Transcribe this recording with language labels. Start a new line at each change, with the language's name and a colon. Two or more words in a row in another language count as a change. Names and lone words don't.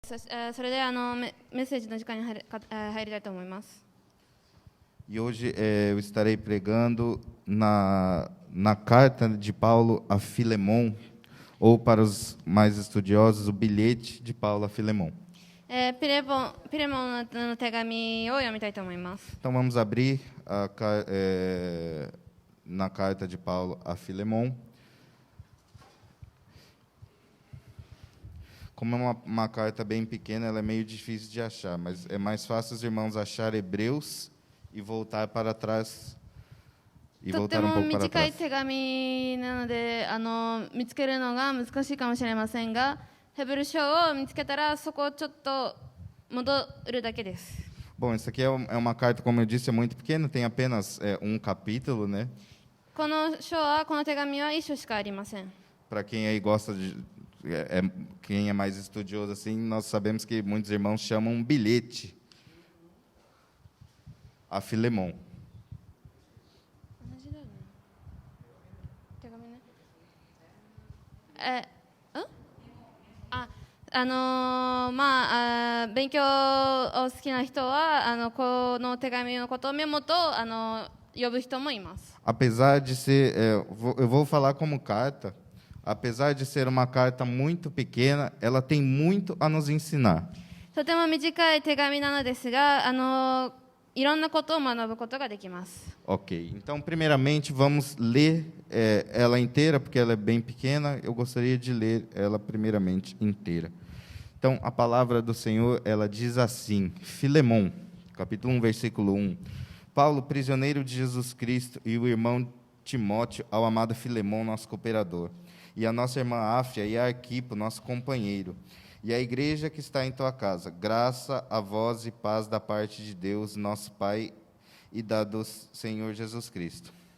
Japanese: それでメッセージの時間に入りたいと思います。
Portuguese: E hoje eu estarei pregando na carta de Paulo a Filemon, ou para os mais estudiosos, o bilhete de Paulo a Filemon.
Japanese: ピレモンの手紙を読みたいと思います。
Portuguese: Então vamos abrir na carta de Paulo a Filemon. Como é uma carta bem pequena, ela é meio difícil de achar, mas é mais fácil os irmãos achar Hebreus e voltar para trás. E
Japanese: とって
Portuguese: voltar
Japanese: も
Portuguese: para
Japanese: 短い
Portuguese: trás.
Japanese: 手紙なので見つけるのが難しいかもしれませんが、ヘブル書を見つけたらそこをちょっと戻るだけです。
Portuguese: Bom, isso aqui é uma carta, como eu disse, é muito pequena, tem apenas um capítulo, né?
Japanese: この書は、この手紙は一書しかありません。
Portuguese: Para quem aí gosta de quem é mais estudioso assim, nós sabemos que muitos irmãos chamam um bilhete a Filemon.
Japanese: 同じだよね。手紙ね。勉強を好きな人はこの手紙のことをメモと呼ぶ人もいます。
Portuguese: Apesar de ser, eu vou falar como carta, apesar de ser uma carta muito pequena, ela tem muito a nos ensinar.
Japanese: とても短い手紙なのですが、いろんなことを学ぶことができます。
Portuguese: Ok, então primeiramente vamos ler ela inteira, porque ela é bem pequena, eu gostaria de ler ela primeiramente inteira. Então a palavra do Senhor, ela diz assim, Filemon, capítulo 1, versículo 1. Paulo, prisioneiro de Jesus Cristo, e o irmão Timóteo, ao amado Filemon, nosso cooperador, e a nossa irmã Áfia e a Arquipo, nosso companheiro, e a igreja que está em tua casa, graça a vós e paz da parte de Deus, nosso Pai, e da do Senhor Jesus Cristo.